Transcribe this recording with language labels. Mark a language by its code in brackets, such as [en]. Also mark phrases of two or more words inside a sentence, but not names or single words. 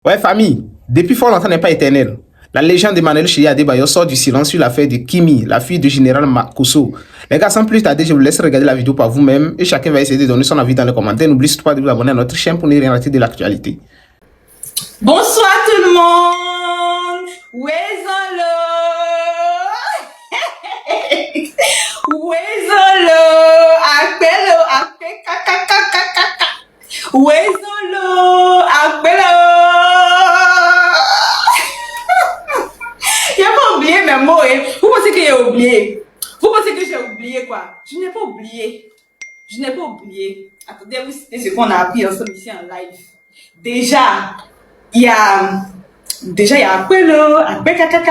[fr] Ouais, famille, depuis fort longtemps n'est pas éternel. La légende d'Emmanuel Chiri Adebayo sort du silence sur l'affaire de Kimi, la fille du général Makosso. Les gars, sans plus tarder, je vous laisse regarder la vidéo par vous-même et chacun va essayer de donner son avis dans les commentaires. N'oubliez surtout pas de vous abonner à notre chaîne pour ne rien rater de l'actualité. Bonsoir tout le monde. Wezolo. Wezolo. Appelo. Wezolo. Appelo. Il n'a pas oublié mes mots. Hein. Vous pensez que j'ai oublié? Vous pensez que j'ai oublié quoi? Je n'ai pas oublié. Je n'ai pas oublié. Attendez, vous citez ce qu'on a appris ensemble ici en live. Déjà, il y a Appelo, Apekakaka.